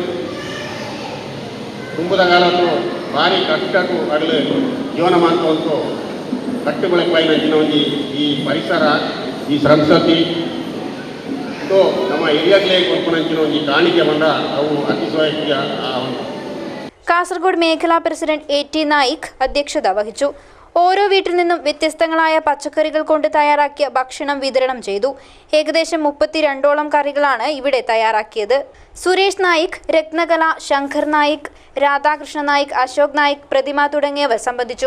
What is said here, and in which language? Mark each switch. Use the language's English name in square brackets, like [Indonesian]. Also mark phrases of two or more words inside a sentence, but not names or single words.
[Tulu] ತುಂಬದ ಕಾಲತ್ತು ಭಾರಿ ಕಷ್ಟಕ್ಕೂ ಆಗಲು ಜೀವನ ಮಾಡ್ತು ಕಟ್ಟುಗೊಳಪಾಯಿನ ಈ ಪರಿಸರ ಈ ಸಂಸ್ಕೃತಿ ಇದು ನಮ್ಮ ಹಿರಿಯಗಳೇ ಕೊಡ್ಕೊಂಡಂಚಿನ ಈ ಕಾಣಿಕೆ ಬಂದ ಅವು ಅತಿಶಯ. [Malayalam] കാസർഗോഡ് മേഖലാ പ്രസിഡന്റ് AT നായിക് അധ്യക്ഷത വഹിച്ചു. ഓരോ വീട്ടിൽ നിന്നും വ്യത്യസ്തങ്ങളായ പച്ചക്കറികൾ കൊണ്ട് തയ്യാറാക്കിയ ഭക്ഷണം വിതരണം ചെയ്തു. ഏകദേശം 32ഓളം കറികളാണ് ഇവിടെ തയ്യാറാക്കിയത്. സുരേഷ് നായിക്, രത്നകല, ശങ്കർ നായിക്, രാധാകൃഷ്ണ നായിക്, അശോക് നായിക്, പ്രതിമ തുടങ്ങിയവർ സംബന്ധിച്ചു.